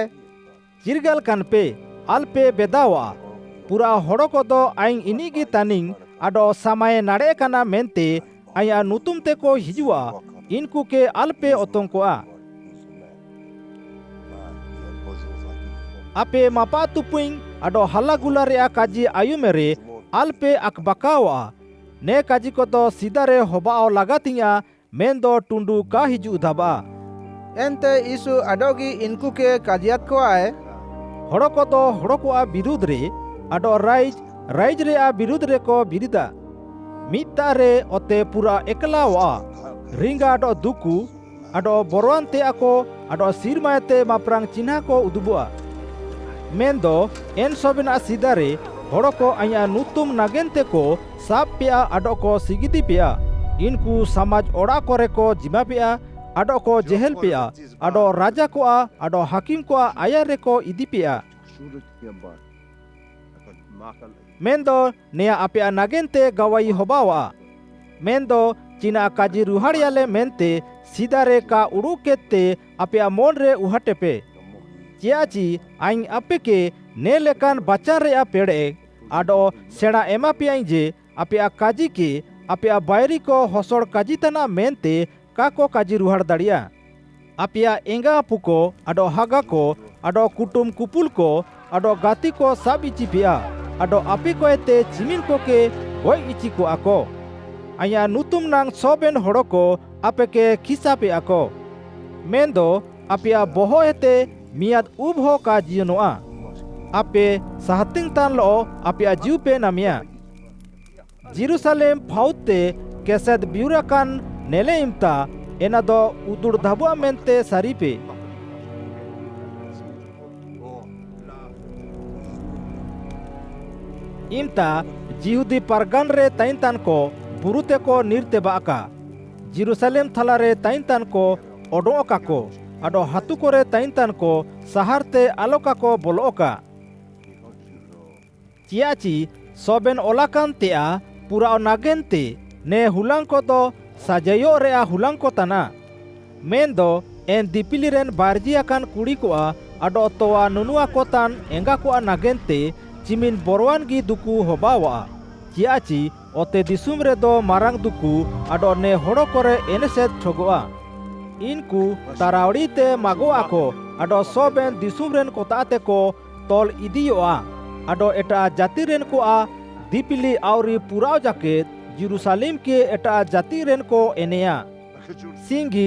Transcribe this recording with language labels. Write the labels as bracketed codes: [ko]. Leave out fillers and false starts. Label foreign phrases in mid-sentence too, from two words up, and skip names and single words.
[hoc] चिरगल कान पे अल्पे बेदावा पूरा हड़ो को दो आइंग इनिगी तानिंग आडो समय नाड़े काना मेनते आया नुतुम ते को हिजुआ इनको के अल्पे ओतंकोआ आपे मापा तुपुइंग आडो हल्ला गुला रे काजी आयुमेरे अल्पे अकबकावा ने काजी को दो सीधा रे होबाओ लगातिया मेन दो टुंडू का हिजु धाबा एनते यीशु आडोगी इनको के काजियात को आए हड़ो को दो हड़ो को आ विरुद्ध रे आडो राइज रे आ विरुद्ध रे को बिरिदा मिता रे ओते पूरा एकलावा रिंगा आडो दुकु आडो बोरवानते आको आडो सिरमायते माप्रांग चिन्हा को उदुबुआ मेंदो एन सोबेना सीधा रे हड़ो को आया नुतुम नागेंते को साप पिया आडो को सिगिदी पिया इनको समाज ओड़ा करे को जिमा पिया आडो को जेहल पिया आडो राजा को आडो हाकिम को आया रे को इदी पिया मेंदो नेया आपे नागेंते गवाई होबावा मेंदो चिना काजी रुहाड़ियाले मेनते सीधा रे का उड़ू केते आपे मोन रे उहाटे पे चियाची आइन आपे के ने लेकान बच्चा रे पेड़े आडो सेड़ा एमा पे जे आपे काजी के आपे बायरी को हसड़ काजी तना मेनते का को काजी रुहाड़ दाड़िया आपे एंगा पुको आडो हागा को आडो कुटुम कुपुल को आडो गाती को सब इची पिया आडो आपे को एते चिमिन को के गोय इची को आको आया नुतुम नांग सोबेन हड़ो को आपे के खिसा पे आको मेंदो आपे बोहो एते मियाद उब हो का जियनोआ आपे सहतिंग तान लो आपे जीव पे नामिया जेरूसलेम फाउते केसेद बिउरा कान नेले इमता एना दो उदुड़ धाबुआ मेनते सारी पे इमता जिहुदी परगन रे ताइन को बुरुते को निर्ते बाका जेरूसलेम थला रे ताइन को ओडोका को आडो हातु कोरे ताइन को सहारते आलोका को बोलोका चियाची सोबेन ओलाकान तेआ पूरा नागेंते ने हुलांग को दो साजयो रे हुलांग को तना मेन दो एन दीपिली रेन बारजिया कान कुड़ी को आडो तोआ नुनुआ को तान एंगा को नागेंते चिमिन बोरवान गी दुकु होबावा चियाची ओते दिसुम रे दो मारांग दुकु आडो ने होड़ो कोरे एनेसेद ठगोआ इनको तारावड़ी ते मागोआ को आडो सोबेन दिसुम रेन कोताते को तोल इदियोआ आडो एटा जाति रेन को दीपिली आवरी पुराव जाके जेरूसलेम के एटा जाति रेन को एनेया सिंगी